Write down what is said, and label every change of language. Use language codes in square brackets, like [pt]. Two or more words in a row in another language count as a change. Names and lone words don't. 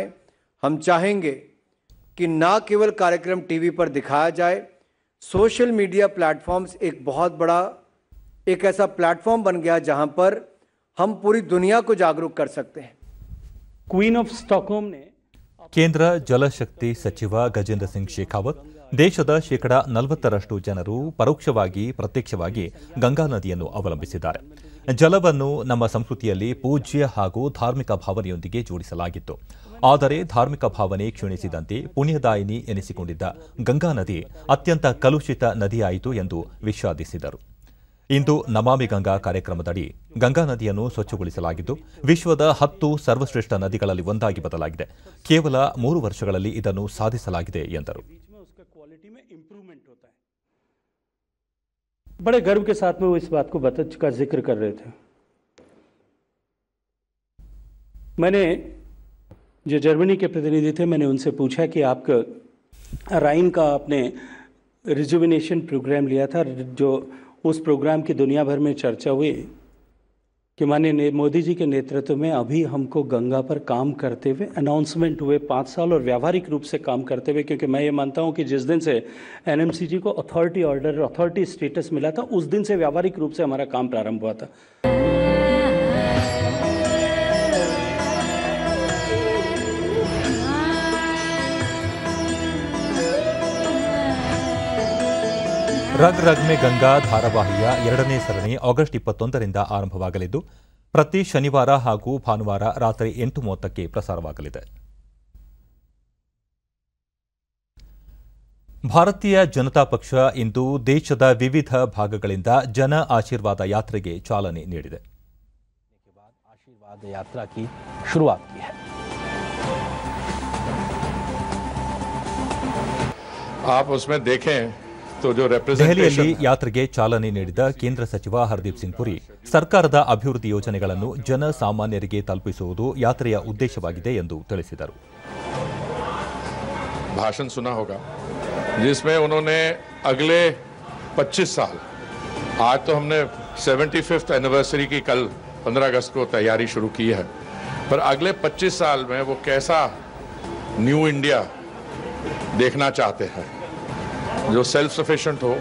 [hi] हम चाहेंगे कि ना केवल कार्यक्रम टीवी पर दिखाया जाए, [en] social media platforms [hi] एक बहुत बड़ा एक ऐसा प्लेटफॉर्म बन गया जहां पर हम पूरी दुनिया को जागरूक कर सकते हैं. क्वीन ऑफ स्टॉकहोम ने [kn] ಕೇಂದ್ರ ಜಲಶಕ್ತಿ ಸಚಿವ ಗಜೇಂದ್ರ ಸಿಂಗ್ ಶೇಖಾವತ್, ದೇಶದ 40% ಜನರು ಪರೋಕ್ಷವಾಗಿ ಪ್ರತ್ಯಕ್ಷವಾಗಿ ಗಂಗಾ ನದಿಯನ್ನು ಅವಲಂಬಿಸಿದ್ದಾರೆ. ಜಲವನ್ನು ನಮ್ಮ ಸಂಸ್ಕೃತಿಯಲ್ಲಿ ಪೂಜ್ಯ ಹಾಗೂ ಧಾರ್ಮಿಕ ಭಾವನೆಯೊಂದಿಗೆ ಜೋಡಿಸಲಾಗಿತ್ತು. ಆದರೆ ಧಾರ್ಮಿಕ ಭಾವನೆ ಕ್ಷೀಣಿಸಿದಂತೆ ಪುಣ್ಯದಾಯಿನಿ ಎನಿಸಿಕೊಂಡಿದ್ದ ಗಂಗಾ ನದಿ ಅತ್ಯಂತ ಕಲುಷಿತ ನದಿಯಾಯಿತು ಎಂದು ವಿಷಾದಿಸಿದರು. ಇಂದು ನಮಾಮಿ ಗಂಗಾ ಕಾರ್ಯಕ್ರಮದಡಿ ಗಂಗಾ ನದಿಯನ್ನು ಸ್ವಚ್ಛಗೊಳಿಸಲಾಗಿದ್ದು, ವಿಶ್ವದ 10 ಸರ್ವಶ್ರೇಷ್ಠ ನದಿಗಳಲ್ಲಿ ಒಂದಾಗಿ ಬದಲಾಗಿದೆ. ಕೇವಲ 3 ವರ್ಷಗಳಲ್ಲಿ ಇದನ್ನು ಸಾಧಿಸಲಾಗಿದೆ ಎಂದರು. [hi] बड़े गर्व के साथ में वो इस बात को का जिक्र कर रहे थे. मैंने जो जर्मनी के प्रतिनिधि थे, मैंने उनसे पूछा कि आपका राइन का आपने [en] rejuvenation program [hi] लिया था, जो उस प्रोग्राम की दुनिया भर में चर्चा हुई कि माननीय मोदी जी के नेतृत्व में अभी हमको गंगा पर काम करते हुए अनाउंसमेंट हुए 5 साल और व्यावहारिक रूप से काम करते हुए, क्योंकि मैं ये मानता हूँ कि जिस दिन से एनएमसीजी को [en] authority order, authority status [hi] मिला था, उस दिन से व्यावहारिक रूप से हमारा काम प्रारंभ हुआ था। [kn] ರಗ್ ರಗ್ ಮೇ ಗಂಗಾ ಧಾರಾವಾಹಿಯ 2ನೇ ಸರಣಿ ಆಗಸ್ಟ್ 21ರಿಂದ ಆರಂಭವಾಗಲಿದ್ದು ಪ್ರತಿ ಶನಿವಾರ ಹಾಗೂ ಭಾನುವಾರ ರಾತ್ರಿ 8:30ಕ್ಕೆ ಪ್ರಸಾರವಾಗಲಿದೆ. ಭಾರತೀಯ ಜನತಾ ಪಕ್ಷ ಇಂದು ದೇಶದ ವಿವಿಧ ಭಾಗಗಳಿಂದ ಜನ ಆಶೀರ್ವಾದ ಯಾತ್ರೆಗೆ ಚಾಲನೆ ನೀಡಿದೆ. [hi] आशीर्वाद यात्रा की शुरुआत की है. आप उसमें देखें तो जो [kn] ದೆಹಲಿಯಲ್ಲಿ ಯಾತ್ರೆಗೆ ಚಾಲನೆ ನೀಡಿದ ಕೇಂದ್ರ ಸಚಿವ ಹರ್ದೀಪ್ ಸಿಂಗ್ ಪುರಿ ಸರ್ಕಾರದ ಅಭಿವೃದ್ಧಿ ಯೋಜನೆಗಳನ್ನು ಜನಸಾಮಾನ್ಯರಿಗೆ ತಲುಪಿಸುವುದು ಯಾತ್ರೆಯ ಉದ್ದೇಶವಾಗಿದೆ ಎಂದು ತಿಳಿಸಿದರು. [hi] भाषण सुना होगा जिसमें उन्होंने अगले 25 साल, आज तो हमने 75th एनिवर्सरी की कल 15 अगस्त को तैयारी शुरू की है, पर अगले 25 साल में वो कैसा [en] New India [hi] देखना चाहते हैं जो [en] self sufficient [hi] हो.